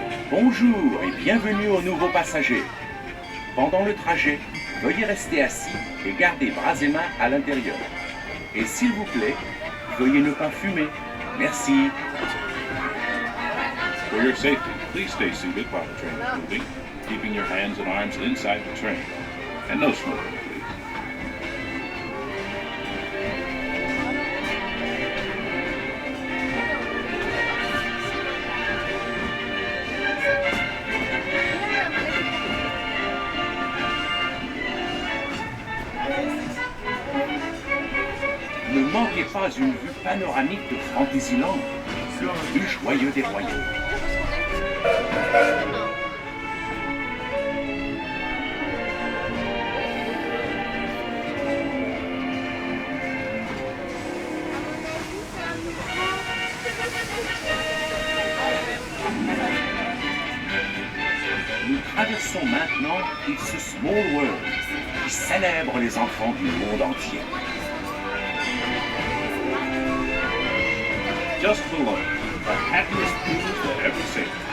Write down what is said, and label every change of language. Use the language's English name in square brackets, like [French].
[French] Bonjour et bienvenue aux nouveaux passagers. Pendant le trajet, veuillez rester assis et garder bras et mains à l'intérieur. Et s'il vous plaît, veuillez ne pas fumer. Merci. [English] For your safety, please stay seated while the train is moving, keeping your hands and arms inside the train. And no smoking, please. [French] Ne manquez pas une vue panoramique de Fantasyland, le plus joyeux des royaumes. Nous traversons maintenant It's a Small World, qui célèbre les enfants du monde entier. [English] Just below, the happiest cruisers that ever seen.